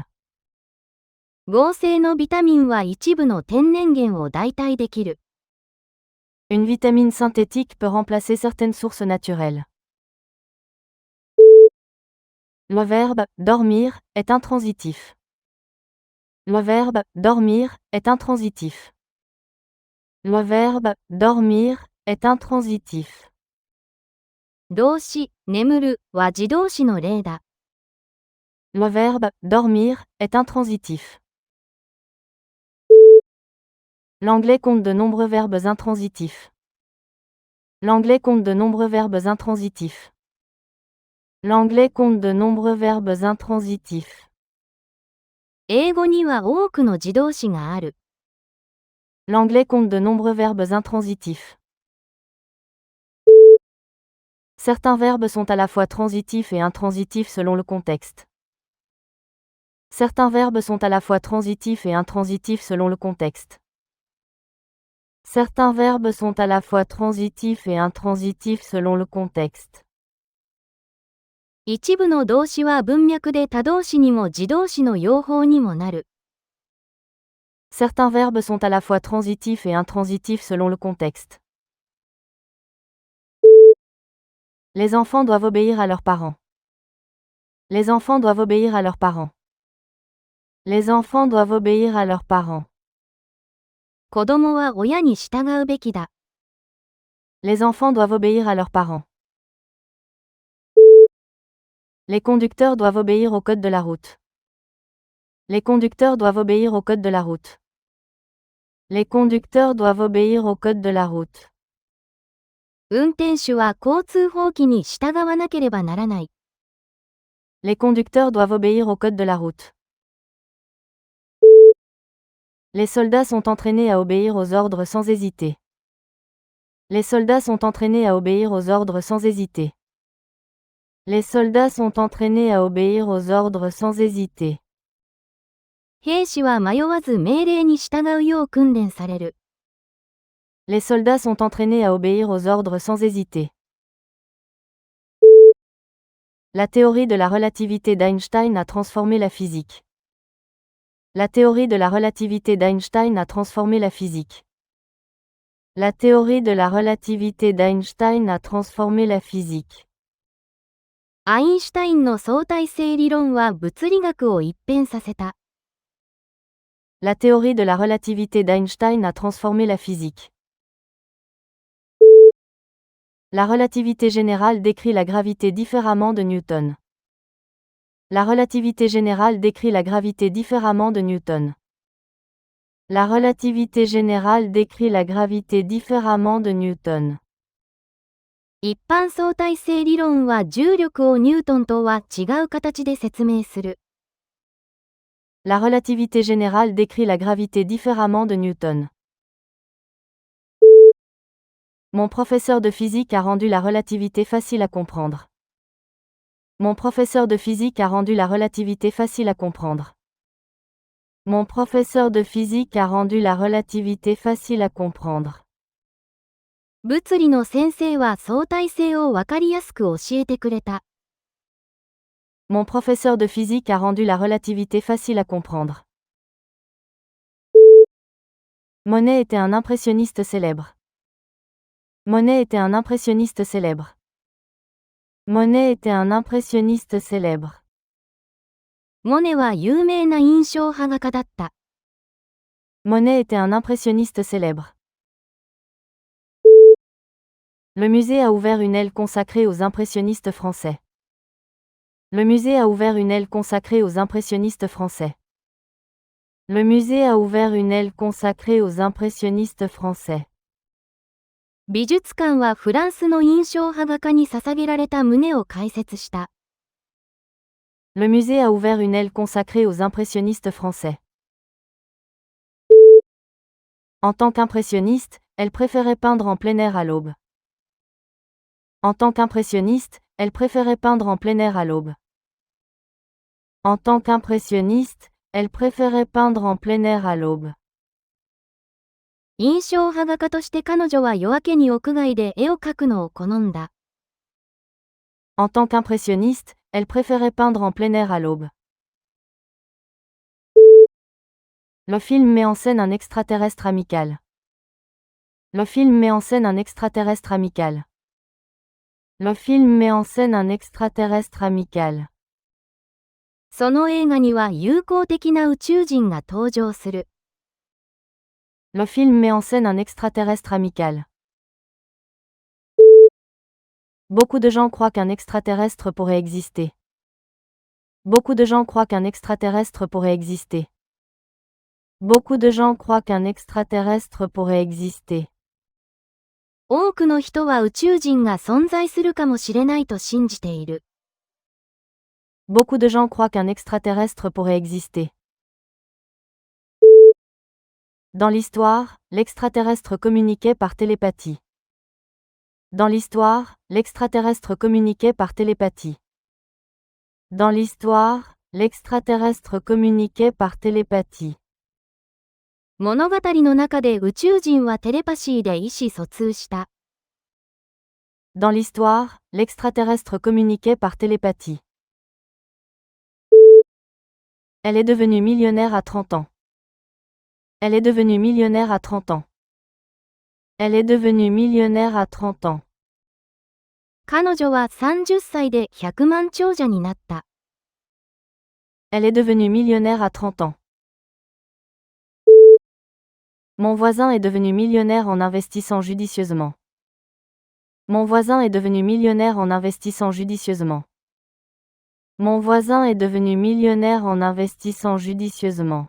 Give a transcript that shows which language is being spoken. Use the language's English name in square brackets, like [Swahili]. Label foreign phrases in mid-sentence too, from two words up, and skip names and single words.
[Japanese] 合成のビタミンは一部の天然源を代替できる。 [French] Une vitamine synthétique peut remplacer certaines sources naturelles. Le verbe dormir est intransitif. Le verbe dormir est intransitif. Le verbe dormir est intransitif. [Japanese] 動詞、眠るは自動詞の例だ。 [French] Le verbe dormir est intransitif. L'anglais compte de nombreux verbes intransitifs. L'anglais compte de nombreux verbes intransitifs. L'anglais compte de nombreux verbes intransitifs. [Japanese] 英語には多くの自動詞がある。 [French] L'anglais compte de nombreux verbes intransitifs. Certains verbes sont à la fois transitifs et intransitifs selon le contexte. Certains verbes sont à la fois transitifs et intransitifs selon le contexte. Certains verbes sont à la fois transitifs et intransitifs selon le contexte. [Japanese] 一部の動詞は文脈で他動詞にも自動詞の用法にもなる。 [French] Certains verbes sont à la fois transitifs et intransitifs selon le contexte. Les enfants doivent obéir à leurs parents. Les enfants doivent obéir à leurs parents. Les enfants doivent obéir à leurs parents. [Japanese] 子供は親に従うべきだ。 [French] Les enfants doivent obéir à leurs parents. Les conducteurs doivent obéir au code de la route. Les conducteurs doivent obéir au code de la route. Les conducteurs doivent obéir au code de la route. [Japanese] 運転手は交通法規に従わなければならない。 [French] Les conducteurs doivent obéir au code de la route. Les soldats sont entraînés à obéir aux ordres sans hésiter. Les soldats sont entraînés à obéir aux ordres sans hésiter. Les soldats sont entraînés à obéir aux ordres sans hésiter. [Japanese] 兵士は迷わず命令に従うよう訓練される。 [French] Les soldats sont entraînés à obéir aux ordres sans hésiter. La théorie de la relativité d'Einstein a transformé la physique. La théorie de la relativité d'Einstein a transformé la physique. La théorie de la relativité d'Einstein a transformé la physique. [Japanese] アインシュタインの相対性理論は物理学を一変させた。 [French] La théorie de la relativité d'Einstein a transformé la physique. La relativité générale décrit la gravité différemment de Newton. La relativité générale décrit la gravité différemment de Newton. La relativité générale décrit la gravité différemment de Newton. [Japanese] 一般相対性理論は重力をニュートンとは違う形で説明する。 [French] La relativité générale décrit la gravité différemment de Newton. Mon professeur de physique a rendu la relativité facile à comprendre. Mon professeur de physique a rendu la relativité facile à comprendre. Mon professeur de physique a rendu la relativité facile à comprendre. [Japanese] 物理の先生は相対性をわかりやすく教えてくれた。 [French] Mon professeur de physique a rendu la relativité facile à comprendre. Monet était un impressionniste célèbre. Monet était un impressionniste célèbre. Monet était un impressionniste célèbre. [Japanese] モネは有名な印象派画家だった。 [French] Monet était un impressionniste célèbre. Le musée a ouvert une aile consacrée aux impressionnistes français. Le musée a ouvert une aile consacrée aux impressionnistes français. Le musée a ouvert une aile consacrée aux impressionnistes français. [Japanese] 美術館はフランスの印象派画家に捧げられた旨を解説した。 [French] Le musée a ouvert une aile consacrée aux impressionnistes français. En tant qu'impressionniste, elle préférait peindre en plein air à l'aube. En tant qu'impressionniste, elle préférait peindre en plein air à l'aube. En tant qu'impressionniste, elle préférait peindre en plein air à l'aube. [Japanese] 印象派画家として彼女は夜明けに屋外で絵を描くのを好んだ。 [French] En tant qu'impressionniste, elle préférait peindre en plein air à l'aube. Le film met en scène un extraterrestre amical. Le film met en scène un extraterrestre amical. Le film met en scène un extraterrestre amical. [Japanese] その映画には友好的な宇宙人が登場する。 [French] Le film met en scène un extraterrestre amical. Beaucoup de gens croient qu'un extraterrestre pourrait exister. Beaucoup de gens croient qu'un extraterrestre pourrait exister. Beaucoup de gens croient qu'un extraterrestre pourrait exister. [Japanese] 多くの人は宇宙人が存在するかもしれないと信じている。 [French] Beaucoup de gens croient qu'un extraterrestre pourrait exister. Dans l'histoire, l'extraterrestre communiquait par télépathie. Dans l'histoire, l'extraterrestre communiquait par télépathie. Dans l'histoire, l'extraterrestre communiquait par télépathie. [Japanese] 物語の中で宇宙人はテレパシーで意思疎通した。 [French] Dans l'histoire, l'extraterrestre communiquait par télépathie. Elle est devenue millionnaire à 30 ans. Elle est devenue millionnaire à 30 ans. Elle est devenue millionnaire à 30 ans. [Japanese] 彼女は30歳で100万長者になった。 [French] Elle est devenue millionnaire à 30 ans. Mon voisin est devenu millionnaire en investissant judicieusement. Mon voisin est devenu millionnaire en investissant judicieusement. Mon voisin est devenu millionnaire en investissant judicieusement.